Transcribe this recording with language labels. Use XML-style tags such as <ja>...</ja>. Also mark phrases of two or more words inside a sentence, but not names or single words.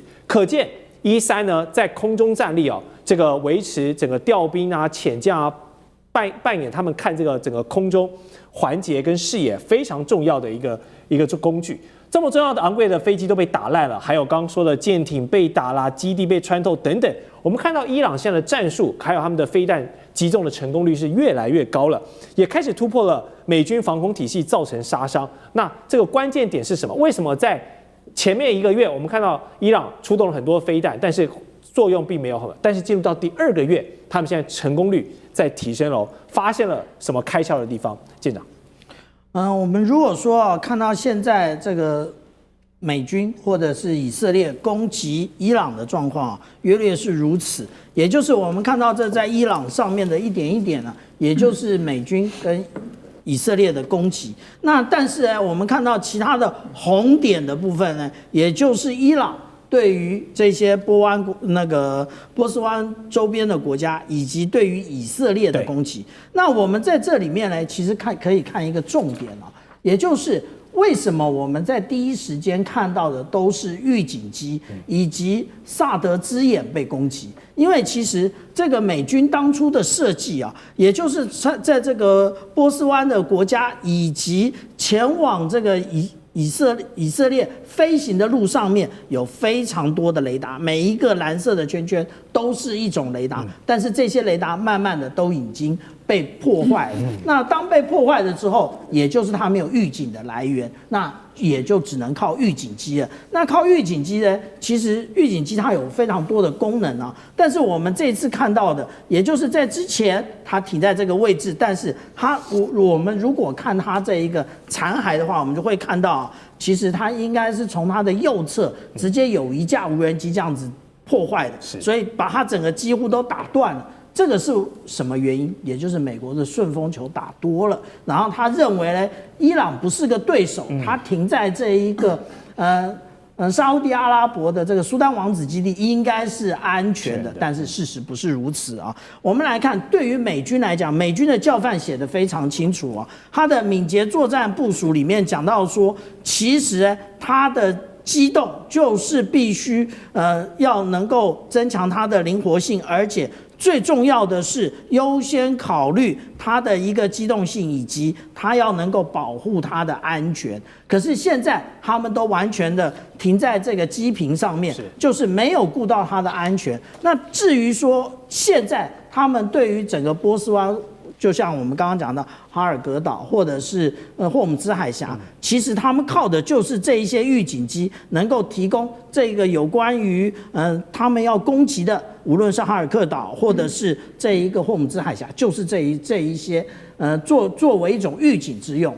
<zh>可見E3呢在空中戰力這個維持整個調兵潛將扮演他們看這個整個空中環節跟視野非常重要的一個工具。這麼重要的昂貴的飛機都被打爛了，還有剛剛說的艦艇被打啦，基地被穿透等等。我们看到伊朗現在的戰術，還有他們的飛彈擊中的成功率是越來越高了，也開始突破了美軍防空體系，造成殺傷。那這個關鍵點是什麼？為什麼在前面1個月我們看到伊朗出動了很多飛彈，但是作用並沒有很好，但是進入到第2個月，他們現在成功率在提升了，發現了什麼開竅的地方？艦長。我們如果說看到現在這個美軍或者是以色列攻擊伊朗的狀況約略是如此，也就是我們看到這在伊朗上面的一點一點呢，也就是美軍跟以色列的攻擊。那但是呢，我們看到其他的紅點的部分呢，也就是伊朗對於這些波斯灣周邊的國家，以及對於以色列的攻擊。那我們在這裡面呢，其實可以看一個重點也就是為什麼我們在第一時間看到的都是預警機以及薩德之眼被攻擊？因為其實這個美軍當初的設計也就是在這個波斯灣的國家以及前往這個以色列飛行的路上面有非常多的雷達，每一個藍色的圈圈都是一種雷達，但是這些雷達慢慢的都已經被破壞了。那當被破壞了之後，也就是它沒有預警的來源，那也就只能靠預警機了。那靠預警機呢？其實預警機它有非常多的功能但是我們這次看到的，也就是在之前它停在這個位置，但是我們如果看它這一個殘骸的話，我們就會看到，其實它應該是從它的右側直接有一架無人機這樣子破壞的，所以把它整個幾乎都打斷了。這個是什麼原因？也就是美國的順風球打多了，然後他認為呢，伊朗不是個對手，他停在這一個沙地阿拉伯的這個蘇丹王子基地應該是安全的，但是事實不是如此我們來看，對於美軍來講，美軍的教範寫得非常清楚他的敏捷作戰部署裡面講到說，其實他的機動就是必須要能夠增強它的靈活性，而且最重要的是優先考慮它的一個機動性，以及它要能夠保護它的安全。可是現在他們都完全的停在這個機坪上面，就是沒有顧到它的安全。那至於說現在他們對於整個波斯灣，就像我們剛剛講的哈爾格島或者是霍姆茲海峽，其實他們靠的就是這一些預警機，能夠提供這個有關於他們要攻擊的，無論是哈爾克島或者是這一個霍姆茲海峽，就是這一些作為一種預警之用。</zh>